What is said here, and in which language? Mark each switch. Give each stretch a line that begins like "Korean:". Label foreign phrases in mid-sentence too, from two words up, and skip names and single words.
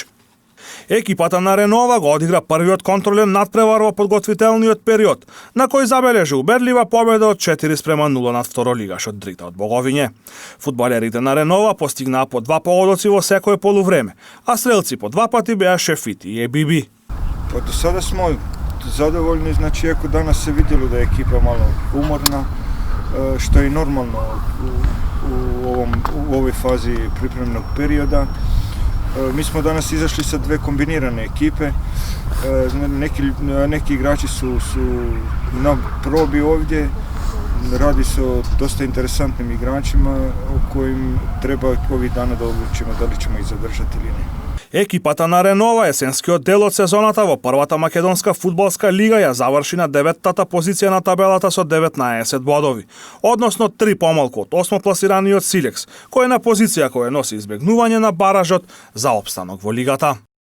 Macedonian: Екипата на Ренова го одигра првиот контролен надпревар во подготвителниот период, на кој забележи убедлива победа од 4:0 над второлигашот Дрита од Боговиње. Фудбалерите на Ренова постигнаа по 2 погодоци во секое полувреме, а стрелци по 2 пати беа Шефити и Ебиби.
Bosnian: Pa do sada smo zadovoljni, znači iako danas se vidjelo da je ekipa malo umorna, što je i normalno u ovoj fazi pripremnog perioda. Mi smo danas izašli sa dve kombinirane ekipe, neki igrači su na probi ovdje, radi se o dosta interesantnim igračima o kojim treba ovih dana da odlučimo da li ćemo ih zadržati ili ne.
Macedonian: Екипата на Ренова есенскиот дел од сезоната во првата македонска фудбалска лига ја заврши на 9-тата позиција на табелата со 19 бодови, односно 3 помалку од 8 пласираниот Силекс, кој е на позиција која носи избегнување на баражот за опстанок во лигата.